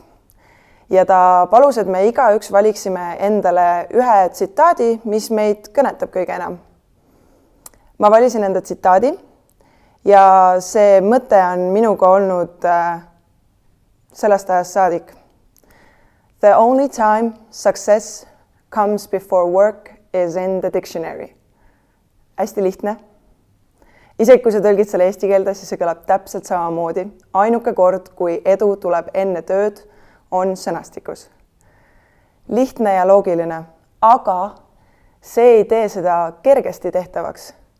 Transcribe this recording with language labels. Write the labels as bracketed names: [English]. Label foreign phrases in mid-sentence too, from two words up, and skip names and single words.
[Estonian] Ja ta palus, et me igaüks valiksime endale ühe tsitaadi, mis meid kõnetab kõige enam. Ma valisin enda tsitaadi ja see mõte on minuga olnud sellest ajast saadik. [English] The only time success comes before work is in the dictionary. [Estonian] Hästi lihtne. Isegi kui sa tõlgid selle eesti keelde, siis see kõlab täpselt samamoodi. Ainuke kord, kui edu tuleb enne tööd, on sõnastikus. Lihtne ja loogiline, aga see ei tee seda kergesti tehtavaks.